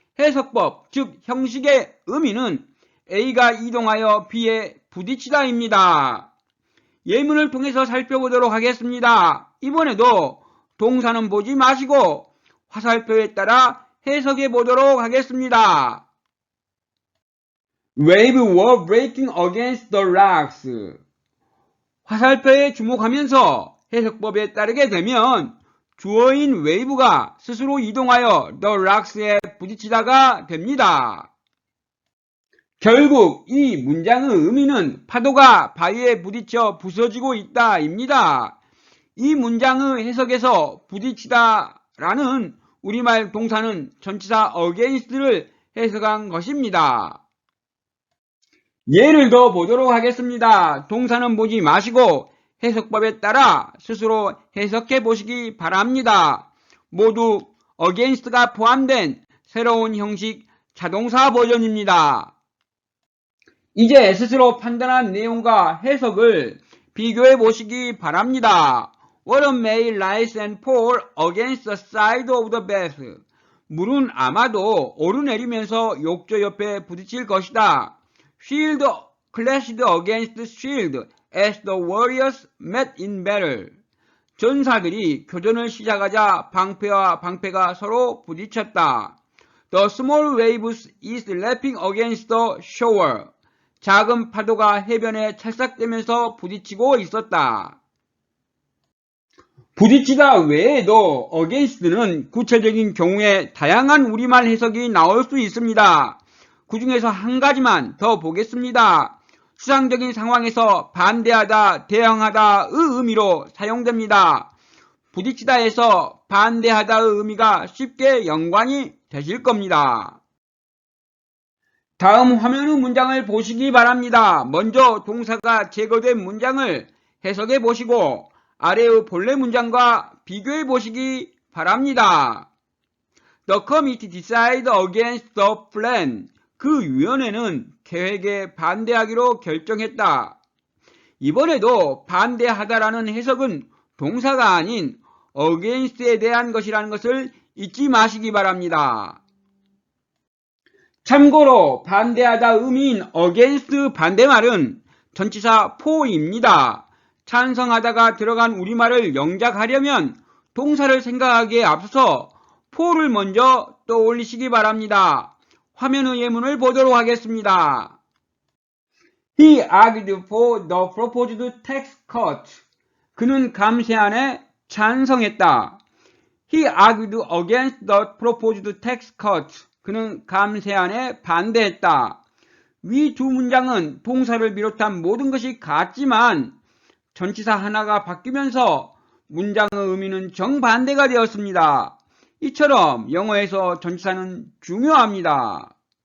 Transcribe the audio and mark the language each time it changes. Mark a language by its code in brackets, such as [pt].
[ko] 해석법, 즉 형식의 의미는 A가 이동하여 B에 부딪히다입니다. 예문을 통해서 살펴보도록 하겠습니다. 이번에도 동사는 보지 마시고 화살표에 따라 해석해 보도록 하겠습니다. [en] Waves were breaking against the rocks. [ko] 화살표에 주목하면서 해석법에 따르게 되면 주어인 웨이브가 스스로 이동하여 [en] the rocks [ko] 에 부딪히다가 됩니다. 결국 이 문장의 의미는 파도가 바위에 부딪혀 부서지고 있다 입니다. 이 문장의 해석에서 부딪히다 라는 우리말 동사는 전치사 against를 해석한 것입니다. 예를 더 보도록 하겠습니다. 동사는 보지 마시고 해석법에 따라 스스로 해석해 보시기 바랍니다. 모두 against가 포함된 새로운 형식 자동사 버전입니다. 이제 스스로 판단한 내용과 해석을 비교해 보시기 바랍니다. [en] Water may rise and fall against the side of the bath. [ko] 물은 아마도 오르내리면서 욕조 옆에 부딪힐 것이다. [en] Shield clashed against shield as the warriors met in battle. [ko] 전사들이 교전을 시작하자 방패와 방패가 서로 부딪혔다. [en] The small waves is lapping against the shore. [ko] 작은 파도가 해변에 찰싹대면서 부딪히고 있었다. 부딪히다 외에도 against는 구체적인 경우에 다양한 우리말 해석이 나올 수 있습니다. 그 중에서 한 가지만 더 보겠습니다. 추상적인 상황에서 반대하다, 대항하다의 의미로 사용됩니다. 부딪히다에서 반대하다의 의미가 쉽게 연관이 되실 겁니다. 다음 화면의 문장을 보시기 바랍니다. 먼저 동사가 제거된 문장을 해석해 보시고 아래의 본래 문장과 비교해 보시기 바랍니다. [en] The committee decided against the plan. [ko] 그 위원회는 계획에 반대하기로 결정했다. 이번에도 반대하다라는 해석은 동사가 아닌 against에 대한 것이라는 것을 잊지 마시기 바랍니다. 참고로 반대하다 의미인 against 반대말은 전치사 for입니다. 찬성하다가 들어간 우리말을 영작하려면 동사를 생각하기에 앞서서 for를 먼저 떠올리시기 바랍니다. 화면의 예문을 보도록 하겠습니다. [en] He argued for the proposed tax cut. [ko] 그는 감세안에 찬성했다. [en] He argued against the proposed tax cut. [ko] 그는 감세안에 반대했다. 위 두 문장은 동사를 비롯한 모든 것이 같지만 전치사 하나가 바뀌면서 문장의 의미는 정반대가 되었습니다. 이처럼 영어에서 전치사는 중요합니다.